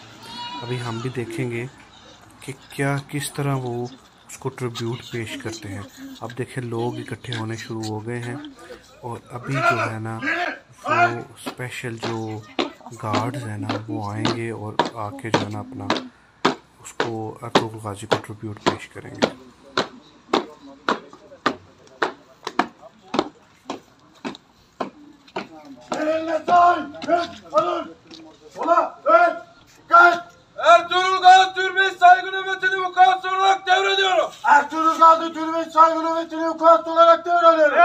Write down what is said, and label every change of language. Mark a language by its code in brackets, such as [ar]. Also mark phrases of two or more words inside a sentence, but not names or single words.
[hi] अभी हम भी देखेंगे कि किस तरह वो उसको ट्रिब्यूट पेश करते हैं। अब देखें, लोग इकट्ठे होने शुरू हो गए हैं और अभी जो है ना वो स्पेशल जो गार्ड्स हैं ना वो आएंगे और आके जो है ना अपना उसको अर्तुगरुल गाजी को ट्रिब्यूट पेश करेंगे। [tr] Ertuğrul Gazi Türbeyi saygı nöbetini vukuatlı olarak devrediyorum. Ertuğrul Gazi Türbeyi saygı nöbetini vukuatlı olarak devrediyorum.